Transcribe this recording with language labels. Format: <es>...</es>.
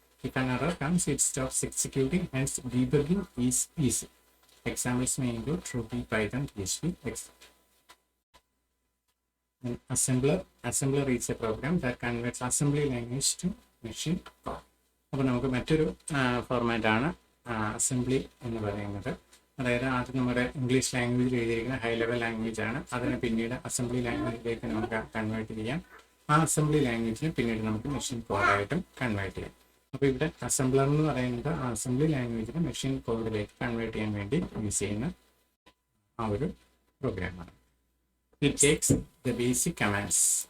<en>If an error comes, it stops executing, hence debugging is easy. Examples may include Ruby, Python, PHP, etc. An assembler is a program that converts assembly language to machine code.</en> <ml>അപ്പോൾ നമുക്ക് മറ്റൊരു ഫോർമാറ്റാണ് assembly എന്ന് പറയുന്നത്. അതായത് ആദ്യം നമ്മുടെ English ലാംഗ്വേജിൽ എഴുതിയിരിക്കുന്ന ഹൈ ലെവൽ ലാംഗ്വേജ് ആണ്, അതിനെ പിന്നീട് അസംബ്ലി ലാംഗ്വേജിലേക്ക് നമുക്ക് കൺവേർട്ട് ചെയ്യാം. ആ അസംബ്ലി ലാംഗ്വേജിനെ പിന്നീട് നമുക്ക് മെഷീൻ കോഡായിട്ടും കൺവേർട്ട് ചെയ്യാം. അപ്പോൾ ഇവിടെ അസംബ്ലർ എന്ന് പറയുന്നത് ആ അസംബ്ലി ലാംഗ്വേജിനെ മെഷീൻ കോഡിലേക്ക് കൺവേർട്ട് ചെയ്യാൻ വേണ്ടി യൂസ് ചെയ്യുന്ന ആ ഒരു പ്രോഗ്രാമാണ്.</ml> <en>It takes the basic commands.</en>